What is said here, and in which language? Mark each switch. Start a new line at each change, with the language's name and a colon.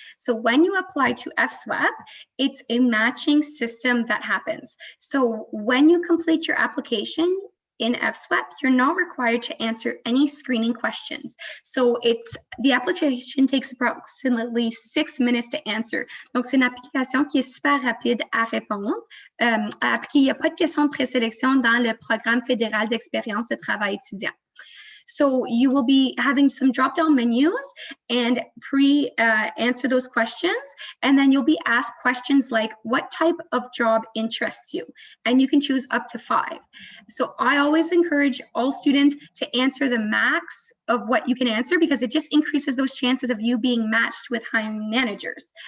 English: So when you apply to FSWEP, it's a matching system that happens. So when you complete your application in FSWEP, you're not required to answer any screening questions. So the application takes approximately 6 minutes to answer.
French: Donc, c'est une application qui est super rapide à répondre. À appliquer, il n'y a pas de question de présélection dans le programme fédéral d'expérience de travail étudiant.
English: So you will be having some drop-down menus and answer those questions. And then you'll be asked questions like, what type of job interests you? And you can choose up to 5. So I always encourage all students to answer the max of what you can answer, because it just increases those chances of you being matched with hiring managers.